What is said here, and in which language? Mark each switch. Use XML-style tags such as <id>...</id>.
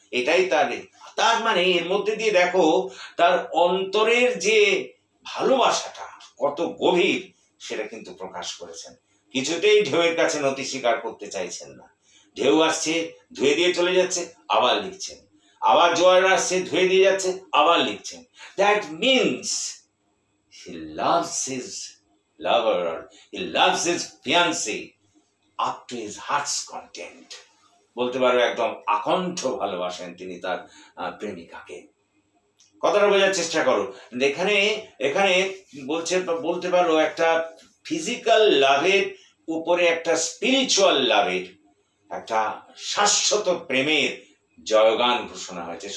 <bn>এটাই তার মানে এর মধ্যে দিয়ে দেখো তার অন্তরের যে ভালোবাসাটা কত গভীর, সেটা কিন্তু প্রকাশ করেছেন। কিছুতেই ঢেউয়ের কাছে নতি স্বীকার করতে চাইছেন না। ঢেউ আসছে, ধুয়ে দিয়ে চলে যাচ্ছে, আবার লিখছেন, আবার জোয়ার আসছে, ধুয়ে দিয়ে যাচ্ছে, আবার লিখছেন।</bn> <en>That means he loves his lover, or he loves his fiancée up to his heart's content.</en> <bn>বলতে পারো একদম আকণ্ঠ ভালোবাসেন তিনি তার প্রেমিকাকে। কথাটা বোঝার চেষ্টা করো। এখানে এখানে বলতে পারো একটা ফিজিক্যাল লাভের উপরে একটা স্পিরিচুয়াল লাভের, একটা শাশ্বত প্রেমের জয়গান ঘোষণা হয়েছে।</bn>